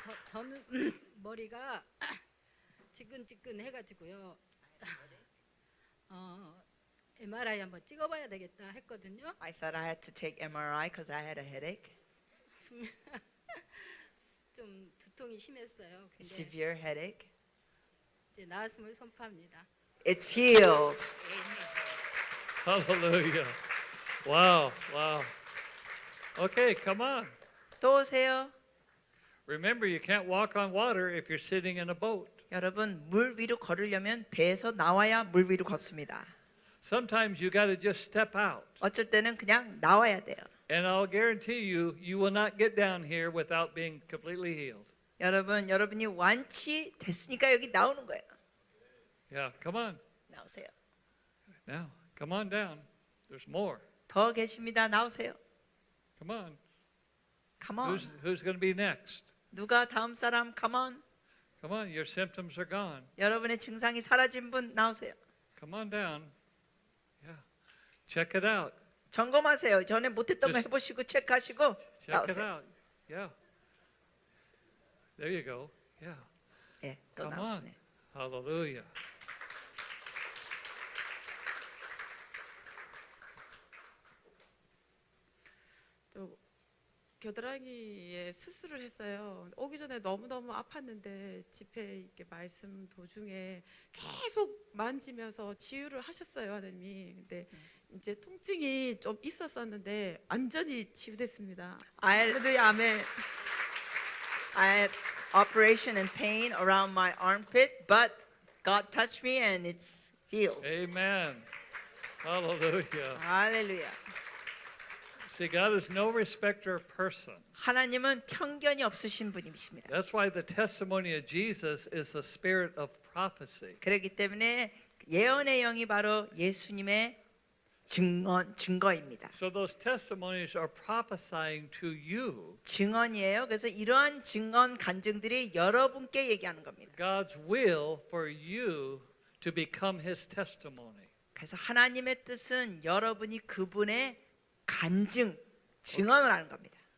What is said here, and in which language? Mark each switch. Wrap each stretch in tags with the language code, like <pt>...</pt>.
<ko>저는 머리가 지끈지끈해가지고요. MRI 한번 찍어봐야 되겠다 했거든요.</ko> <en>I thought I had to take MRI because I had a headache,</en> <ko>좀 두통이 심했어요. 근데</ko> <en>severe headache.</en> <ko>이제 나았음을 선포합니다.</ko> <en>It's healed. Hallelujah. Wow, wow. Okay, come on.</en> <ko>또 오세요.</ko> <en>Remember, you can't walk on water if you're sitting in a boat.</en> <ko>여러분 물 위로 걸으려면 배에서 나와야 물 위로 걷습니다.</ko> <en>Sometimes you got to just step out.</en> <ko>어쩔 때는 그냥 나와야 돼요.</ko> <en>And I'll guarantee you, you will not get down here without being completely healed.</en> <ko>여러분이 완치됐으니까 여기 나오는 거예요.</ko> <en>Yeah, come on.</en> <ko>나오세요.</ko> <en>Now, come on down. There's more.</en> <ko>더 계십니다. 나오세요.</ko> <en>Come on. Come on. Who's going to be next?</en> <ko>누가 다음 사람?</ko> <en>Come on. Come on, your symptoms are gone.</en> <ko>여러분의 증상이 사라진 분 나오세요.</ko> <en>Come on down. Yeah. Check it out.</en> <ko>점검하세요. 전에 못했던 거</ko> <en>Just-</en> <ko>해보시고 체크하시고</ko> <en>Check it</en> <ko>나오세요.</ko> <en>out. Yeah. There you go. Yeah.</en> <ko>예, 또</ko> <en>Come on.</en> <ko>나오시네.</ko> <en>Hallelujah.</en> <ko>또 겨드랑이에 수술을 했어요. 오기 전에 너무너무 아팠는데 집회 이렇게 말씀 도중에 계속 만지면서 치유를 하셨어요, 하나님이. 근데 이제 통증이 좀 있었었는데 완전히 치유됐습니다. 할렐루야, 아멘.</ko> <en>I had operation and pain around my armpit, but God touched me and it's healed. Amen. Hallelujah.</en> <ko>할렐루야.</ko> <en>See, God is no respecter of person.</en> <ko>하나님은 편견이 없으신 분이십니다.</ko> <en>That's why the testimony of Jesus is the spirit of prophecy.</en> <ko>그렇기 때문에 예언의 영이 바로 예수님의 증거입니다.</ko> <en>So those testimonies are prophesying to you</en> <ko>증언이에요. 그래서 이러한 증언 간증들이 여러분께 얘기하는 겁니다.</ko> <en>God's will for you to become his testimony.</en> <ko>그래서 하나님의 뜻은 여러분이 그분의 간증, 증언을 하는 겁니다.</ko>